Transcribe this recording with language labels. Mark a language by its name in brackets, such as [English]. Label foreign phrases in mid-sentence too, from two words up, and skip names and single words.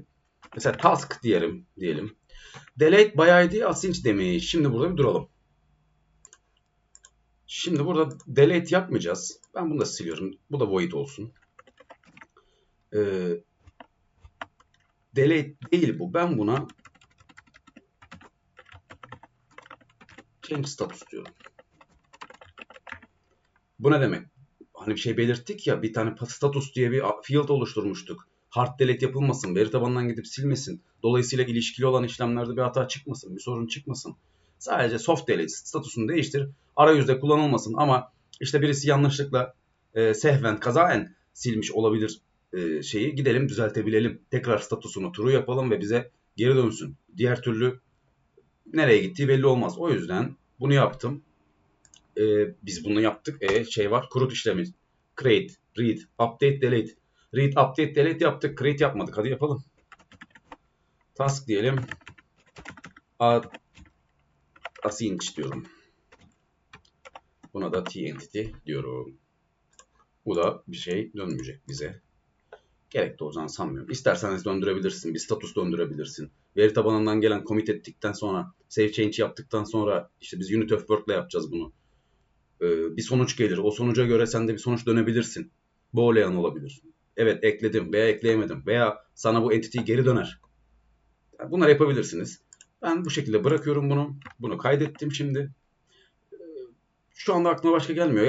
[Turkish] Mesela task diyelim. [English] Delete by id async [Turkish] demiş. Şimdi burada bir duralım. Şimdi burada delete yapmayacağız. Ben bunu da siliyorum. Bu da void olsun. Delete değil bu. Ben buna [English] change status [Turkish] diyorum. Bu ne demek? Hani bir şey belirttik ya, bir tane status diye bir field oluşturmuştuk. [English] Hard delete [Turkish] yapılmasın, veri tabanından gidip silmesin. Dolayısıyla ilişkili olan işlemlerde bir hata çıkmasın, bir sorun çıkmasın. Sadece [English] soft delete [Turkish] statusunu değiştir. Arayüzde kullanılmasın ama işte birisi yanlışlıkla sehven, kazaen silmiş olabilir şeyi. Gidelim düzeltebilelim. Tekrar statusunu true yapalım ve bize geri dönsün. Diğer türlü nereye gittiği belli olmaz. O yüzden bunu yaptım. Biz bunu yaptık. Şey var. Kurut işlemi. [English] Create, read, update, delete. Read, update, delete [Turkish] yaptık. Create yapmadık. Hadi yapalım. Task diyelim. Async diyorum. Buna da t-entity diyorum. Bu da bir şey dönmeyecek bize. Gerek de olacağını sanmıyorum. İsterseniz döndürebilirsin. Bir status döndürebilirsin. Veri tabanından gelen commit ettikten sonra, [English] save change [Turkish] yaptıktan sonra işte biz [English] unit of work [Turkish] ile yapacağız bunu. Bir sonuç gelir. O sonuca göre sen de bir sonuç dönebilirsin. Boolean olabilir. Evet, ekledim veya ekleyemedim veya sana bu entity geri döner. Bunları yapabilirsiniz. Ben bu şekilde bırakıyorum bunu. Bunu kaydettim şimdi. Şu anda aklıma başka gelmiyor.